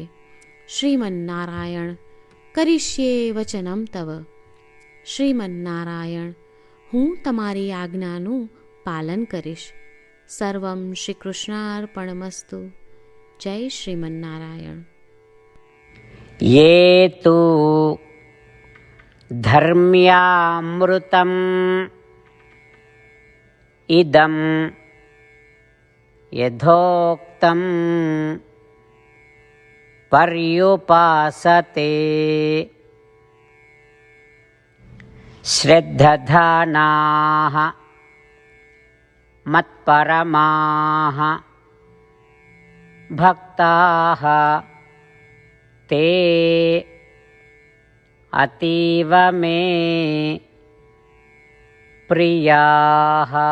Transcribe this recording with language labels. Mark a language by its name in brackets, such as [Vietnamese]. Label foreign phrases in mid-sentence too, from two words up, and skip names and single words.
[Sanskrit] श्रीमन्नारायण, करिष्ये वचनम् तव. [Gujarati] શ્રીમન્નારાયણ, હું તમારી આજ્ઞાનું પાલન કરીશ. [Sanskrit] सर्वम् श्री कृष्णार्पणमस्तु. [Gujarati] જય શ્રીમન્નારાયણ. [Sanskrit] ये तु धर्म्यामृतम् इदं यथोक्तं पर्युपासते श्रद्धधानाः मत्परमाः भक्ताः ते अतीव मे प्रियाः.